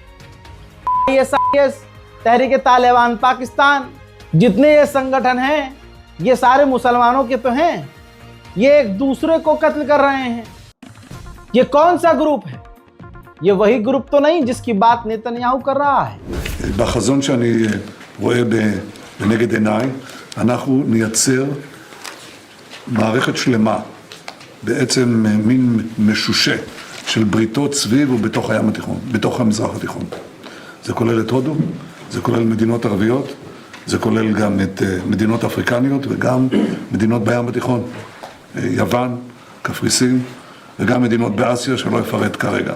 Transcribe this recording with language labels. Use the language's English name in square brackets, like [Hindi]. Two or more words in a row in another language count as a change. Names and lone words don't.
[Hindi] तहरीक तालिबान पाकिस्तान, जितने ये संगठन हैं ये सारे मुसलमानों के तो हैं। ये एक दूसरे को कत्ल कर रहे हैं। ये कौन सा ग्रुप है? ये वही ग्रुप तो नहीं जिसकी बात नेतन्याहू कर रहा है। [Hebrew] בחזון שאני רואה בנגד עיניי, אנחנו נייצר מערכת שלמה, בעצם מין משושה של בריתות סביב ובתוך הים התיכון, בתוך המזרח התיכון. זה כולל את הודו, זה כולל מדינות ערביות, זה כולל גם את מדינות אפריקניות וגם מדינות בים התיכון, יוון, קפריסין וגם מדינות באסיה שלא אפרט כרגע.